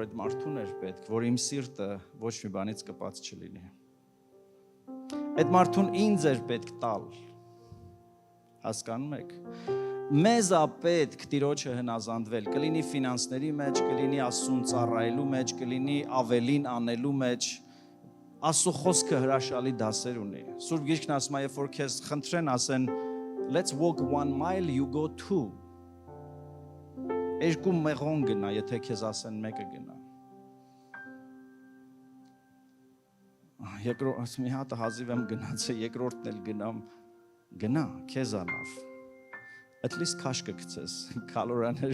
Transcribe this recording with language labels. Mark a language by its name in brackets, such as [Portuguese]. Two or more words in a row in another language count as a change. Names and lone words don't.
[Armenian] այդ մարդուն էր պետք, որ իմ սիրտը ոչ մի բանից կպած չլինի։ Այդ մարդուն ինձ էր պետք տալ։ Հասկանում եք։ Մեզ է պետք Տիրոջը հնազանդվել, կլինի ֆինանսների մեջ, կլինի Աստծուն ծառայելու մեջ, կլինի ավելին անելու մեջ։ Աստծո խոսքը հրաշալի դասեր ունի։ Սուրբ Գիրքն ասում է, երբ որ քեզ խնդրեն, ասեն, [English] let's walk 1 mile, you go 2։ [Armenian] Երկու մեղոն գնա, եթե քեզ ասեն մեկը գնա։ Երկրորդ մի հատ հազիվ եմ գնացել, երկրորդն էլ գնամ, գնա, քեզ անավ։ [English] At least [Armenian] քաշ կգցես, կալորիաներ